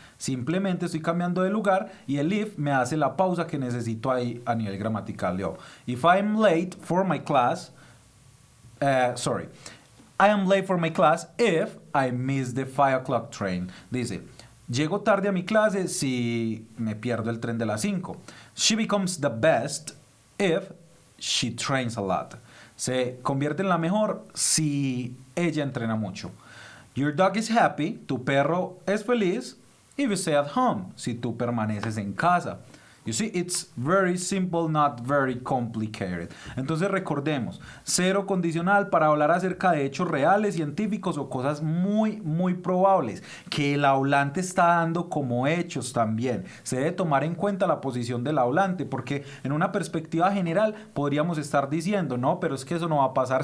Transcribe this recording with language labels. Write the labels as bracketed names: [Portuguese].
[Spanish] Simplemente estoy cambiando de lugar y el if me hace la pausa que necesito ahí a nivel gramatical. [English] Yo, if I'm late for my class, I am late for my class if I miss the 5 o'clock train. [Spanish] Dice, llego tarde a mi clase si me pierdo el tren de las 5. [English] She becomes the best if she trains a lot. [Spanish] Se convierte en la mejor si ella entrena mucho. [English] Your dog is happy. [Spanish] Tu perro es feliz. [English] If you stay at home. [Spanish] Si tú permaneces en casa. [English] You see, it's very simple, not very complicated. [Spanish] Entonces recordemos, cero condicional para hablar acerca de hechos reales, científicos o cosas muy, muy probables que el hablante está dando como hechos también. Se debe tomar en cuenta la posición del hablante porque en una perspectiva general podríamos estar diciendo, no, pero es que eso no va a pasar.